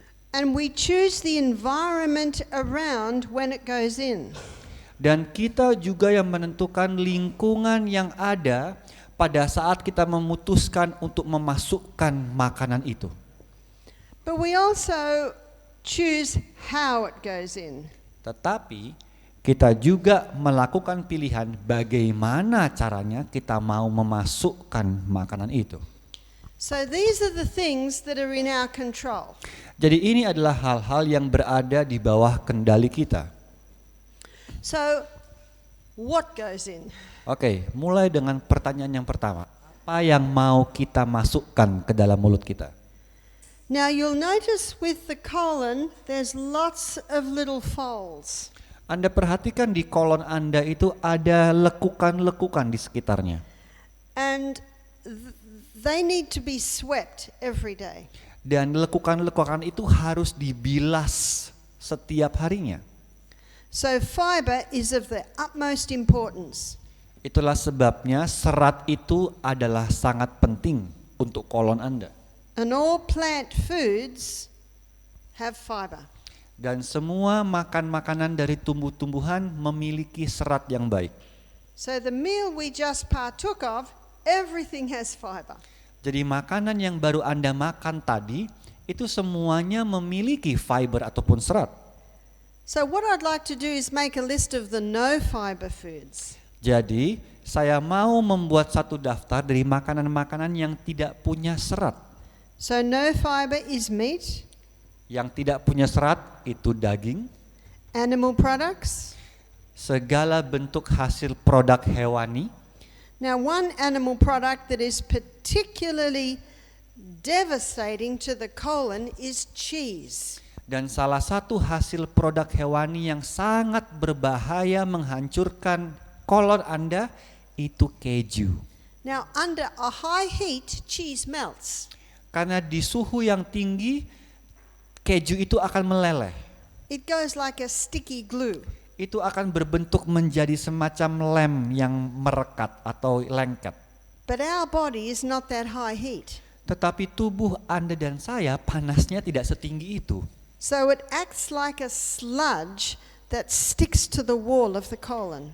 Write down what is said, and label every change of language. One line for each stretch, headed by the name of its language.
English: And we choose the environment around when it goes in.
Indonesian: Dan kita juga yang menentukan lingkungan yang ada pada saat kita memutuskan untuk memasukkan makanan itu.
English: But we also choose how it goes in.
Indonesian: Tetapi kita juga melakukan pilihan bagaimana caranya kita mau memasukkan makanan itu.
English: So these are the things that are in our control.
Indonesian: Jadi ini adalah hal-hal yang berada di bawah kendali kita.
English: So what goes in?
Indonesian: Oke, mulai dengan pertanyaan yang pertama. Apa yang mau kita masukkan ke dalam mulut kita?
English: Now you'll notice with the colon there's lots of little folds.
Indonesian: Anda perhatikan di kolon Anda itu ada lekukan-lekukan di sekitarnya.
English: And they need to be swept every day.
Indonesian: Dan lekukan-lekukan itu harus dibilas setiap harinya.
English: So fiber is of the utmost importance.
Indonesian: Itulah sebabnya serat itu adalah sangat penting untuk kolon Anda.
English: And all plant foods have fiber.
Indonesian: Dan semua makanan dari tumbuh-tumbuhan memiliki serat yang baik.
English: So the meal we just partook of, everything has fiber.
Indonesian: Jadi makanan yang baru Anda makan tadi itu semuanya memiliki fiber ataupun serat.
English: So what I'd like to do is make a list of the no fiber foods.
Indonesian: Jadi saya mau membuat satu daftar dari makanan-makanan yang tidak punya serat.
English: So no fiber is meat,
Indonesian: Yang tidak punya serat itu daging,
English: animal products.
Indonesian: segala bentuk hasil produk hewani.
English: Now one animal product that is particularly devastating to the colon is cheese.
Indonesian: Dan salah satu hasil produk hewani yang sangat berbahaya menghancurkan kolon Anda itu keju.
English: Now under a high heat, cheese melts.
Indonesian: Karena di suhu yang tinggi, keju itu akan meleleh.
English: It goes like a sticky glue.
Indonesian: Itu akan berbentuk menjadi semacam lem yang merekat atau lengket.
English: But our body is not that high heat.
Indonesian: Tetapi tubuh Anda dan saya panasnya tidak setinggi itu.
English: So it acts like a sludge that sticks to the wall of the colon.